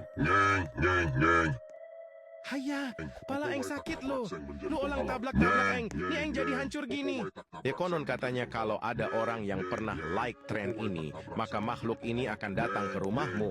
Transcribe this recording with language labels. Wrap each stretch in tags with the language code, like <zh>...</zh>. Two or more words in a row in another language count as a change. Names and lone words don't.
<id>Nyeng, nyeng, nyeng. Haya, pala eng sakit lo. Lo ulang tablak-tablak eng, ni eng jadi hancur gini. Ya konon katanya kalau ada orang yang pernah like tren ini, maka makhluk ini akan datang ke rumahmu.</id>